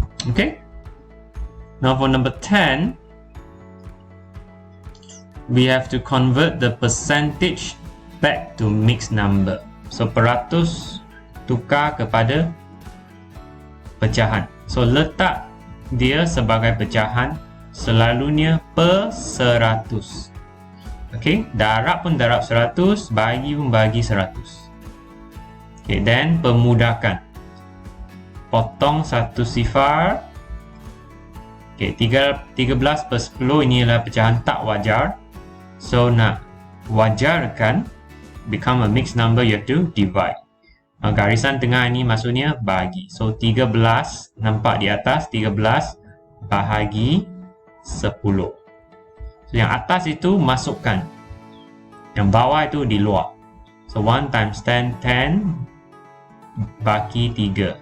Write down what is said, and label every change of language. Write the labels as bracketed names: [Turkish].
[English] Okay. Now for number 10, we have to convert the percentage back to mixed number. [Malay] So peratus tukar kepada pecahan. So letak dia sebagai pecahan, selalunya per 100. Okay, darab pun darab 100, bagi pun bagi 100. Okay, then pemudahkan. Potong 1 sifar. Okay, 13/10 ini adalah pecahan tak wajar. [English] So [Malay] nak wajarkan, [English] become a mixed number, you have to divide. [Malay] Garisan tengah ini maksudnya bagi. So 13, nampak di atas, 13 bahagi 10. So yang atas itu masukkan, yang bawah itu di luar. So 1 times 10, 10 bagi 3.